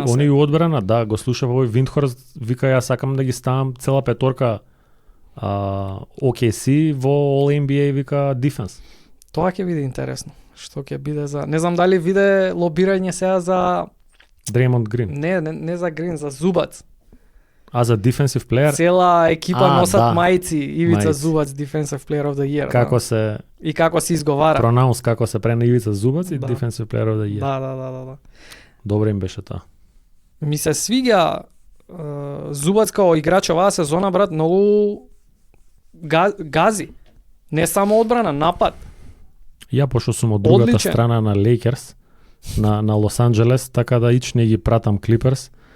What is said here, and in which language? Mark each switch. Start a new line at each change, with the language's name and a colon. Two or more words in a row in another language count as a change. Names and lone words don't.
Macedonian: Они и одбрана, да, го слушав овој Виндхорст, вика ја сакам да ги ставам цела петорка OKC во
English: All NBA,
Macedonian: вика дефенс. Тоа ќе биде интересно. Што ќе биде за... Не знам дали биде лобирање сега за Дреймонд Грин. Не за Грин, за Зубац. А за
English: defensive player?
Macedonian: Цела екипа носат мајци, Ивица Зубац,
English: defensive player of the year.
Macedonian: Како се... И како се изговара. Пронаунс, како се прене Ивица Зубац и
English: defensive player of the year.
Macedonian: Да. Добре им беше тоа. Ми се свиѓа Зубац као играч оваа сезона, брат, многу гази. Не само одбрана, напад. Ја пошто сум од другата страна на Лейкерс, на Лос Анџелес, така да ич не ги пратам Клиперс.